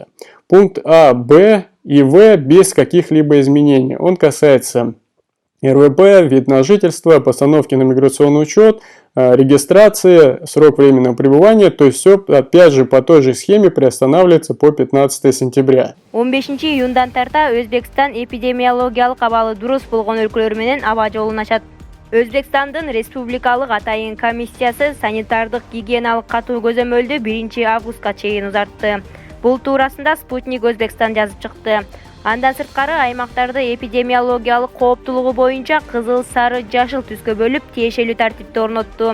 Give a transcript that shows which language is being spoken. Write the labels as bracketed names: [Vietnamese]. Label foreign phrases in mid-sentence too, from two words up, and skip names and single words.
[Russian] Пункт А, Б и В без каких-либо изменений. Он касается РВП, вид на жительство, постановки на миграционный учет, регистрации, срок временного пребывания, то есть все опять же по той же схеме приостанавливается по 15 сентября. [Kyrgyz] 15 июндан тарта Өзбекстан эпидемиологиялык абалы дурус болгон өлкөлөр менен аба жолун ачат. Өзбекстандын республикалык атайын комиссиясы санитардык гигиеналык катуу көзөмөлдү 1 августка чейин узартты. Бул туурасында Спутник Өзбекстан жазып чыкты. Андан сырткары аймактарды эпидемиологиялык кооптулугу боюнча кызыл, сары, жашыл түскө бөлүп тиешелүү тартипте орнотту.